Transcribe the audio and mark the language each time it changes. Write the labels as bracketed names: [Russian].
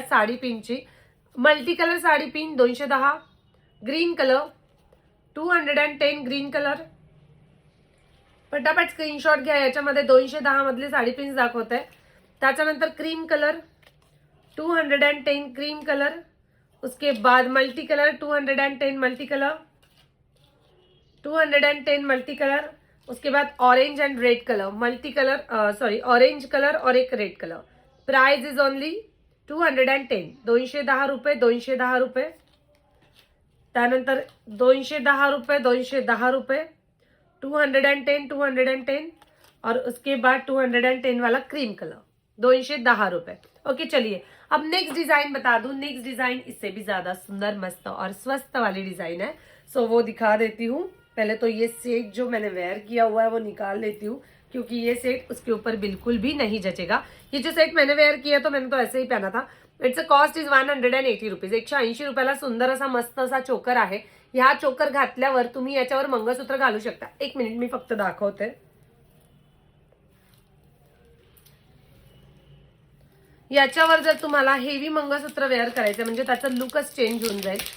[Marathi] साडी पिनची multi colour sari pin 210, green colour 210 green colour. पटापट screenshot घ्या. याच्यामध्ये 210 मधले साडी पिन्स दाखवते. त्याच्यानंतर क्रीम कलर 210 क्रीम कलर. [Hindi] उसके बाद multi colour 210 multi colour 210 multi colour. उसके बाद orange and red colour multi colour sorry orange colour और एक red colour. [English] price is only 210 [Marathi] 210 रुपये 210 रुपये. त्यानंतर 210 रुपये 210 रुपये 210 210 [Hindi] और उसके बाद 210 वाला क्रीम कलर [Marathi] 210 रुपये. [Hindi] ओके चलिए अब नेक्स्ट डिजाइन बता दूं. नेक्स्ट डिजाइन इससे भी ज्यादा सुंदर मस्त और स्वस्थ वाली डिजाइन है. सो वो दिखा देती हूँ. पहले तो ये सेट जो मैंने वेयर किया हुआ है वो निकाल लेती हूँ क्योंकि ये सेट उसके ऊपर बिल्कुल भी नहीं जचेगा. ये जो सेट मैंने वेयर किया तो मैंने तो ऐसे ही पहना था. [English] It's a cost is 180 rupees. [Marathi] 180 रुपयाला सुंदर असा मस्त असा चोकर आहे. ह्या चोकर घातल्यावर तुम्ही याच्यावर मंगळसूत्र घालू शकता. एक मिनिट मी फक्त दाखवते. याच्यावर जर तुम्हाला हेवी मंगळसूत्र वेअर करायचं म्हणजे त्याचा लुकच चेंज होऊन जाईल.